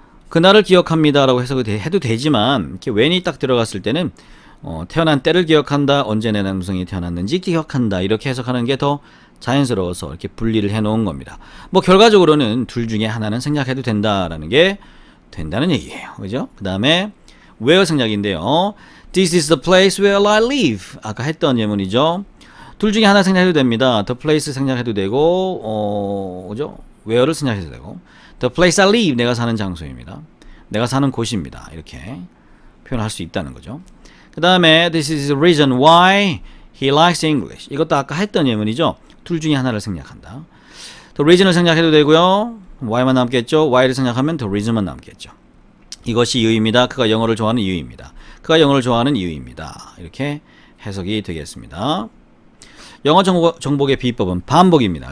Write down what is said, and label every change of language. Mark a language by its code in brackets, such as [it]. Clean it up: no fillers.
[ko] 그날을 기억합니다라고 해도 되지만 이렇게 when이 딱 들어갔을 때는 태어난 때를 기억한다. 언제 내 남성이 태어났는지 기억한다. 이렇게 해석하는 게 더 자연스러워서 이렇게 분리를 해 놓은 겁니다. 뭐 결과적으로는 둘 중에 하나는 생략해도 된다라는 게 된다는 얘기예요. 그죠? 그 다음에 where 생략인데요. [en] This is the place where I live. [ko] 아까 했던 예문이죠. 둘 중에 하나 생략해도 됩니다. The place 생략해도 되고, 그죠? where를 생략해도 되고. [en] The place I live, [ko] 내가 사는 장소입니다. 내가 사는 곳입니다. 이렇게 표현할 수 있다는 거죠. 그 다음에 [en] This is the reason why he likes English. [ko] 이것도 아까 했던 예문이죠. 둘 중에 하나를 생략한다. The reason을 생략해도 되고요. why만 남겠죠. why를 생략하면 the reason만 남겠죠. 이것이 이유입니다. 그가 영어를 좋아하는 이유입니다. 그가 영어를 좋아하는 이유입니다. 이렇게 해석이 되겠습니다. 영어 정복의 비법은 반복입니다.